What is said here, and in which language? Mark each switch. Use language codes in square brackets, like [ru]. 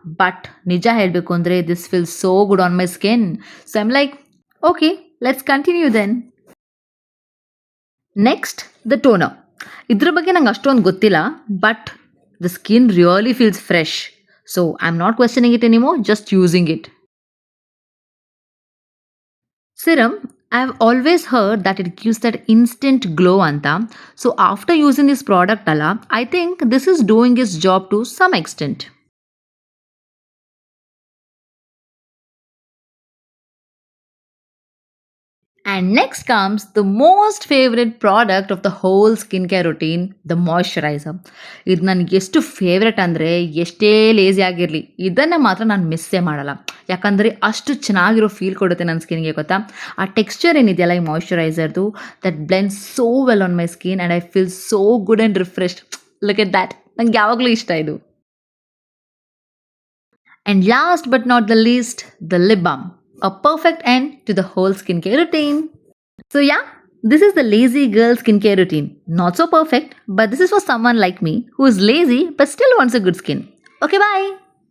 [en] but [kn] ನಿಜ ಹೇಳಬೇಕು ಅಂದರೆ [en] This feel so good on my skin. So I'm like, okay, let's continue then. Next the toner. [kn] ಇದ್ರ ಬಗ್ಗೆ ನಂಗೆ ಅಷ್ಟೊಂದು ಗೊತ್ತಿಲ್ಲ, [en] But the skin really feels fresh. So I am not questioning it anymore, just using it. Serum, I've always heard that it gives that instant glow anta. So after using this product alla, I think this is doing its job to some extent. And next comes the most favorite product of the whole skincare routine, the moisturizer. [kn] ಇದು ನನಗೆ ಎಷ್ಟು favourite ಅಂದರೆ, ಎಷ್ಟೇ lazy ಆಗಿರಲಿ ಇದನ್ನು ಮಾತ್ರ ನಾನು ಮಿಸ್ಸೇ ಮಾಡಲ್ಲ. ಯಾಕಂದರೆ ಅಷ್ಟು ಚೆನ್ನಾಗಿರೋ ಫೀಲ್ ಕೊಡುತ್ತೆ ನನ್ನ ಸ್ಕಿನ್ಗೆ, ಗೊತ್ತಾ. ಆ ಟೆಕ್ಸ್ಚರ್ ಏನಿದೆಯಲ್ಲ ಈ ಮಾಯ್ಶ್ಚರೈಸರ್ದು, [en] That blend so well on my skin and I feel so good and refreshed. Look at that. [kn] ನಂಗೆ ಯಾವಾಗಲೂ ಇಷ್ಟ ಇದು. [en] And last but not the least, the lip balm. A perfect end to the whole skincare routine. So yeah, this is the lazy girl skincare routine. Not so perfect, but this is for someone like me who is lazy but still wants a good skin. Okay, bye.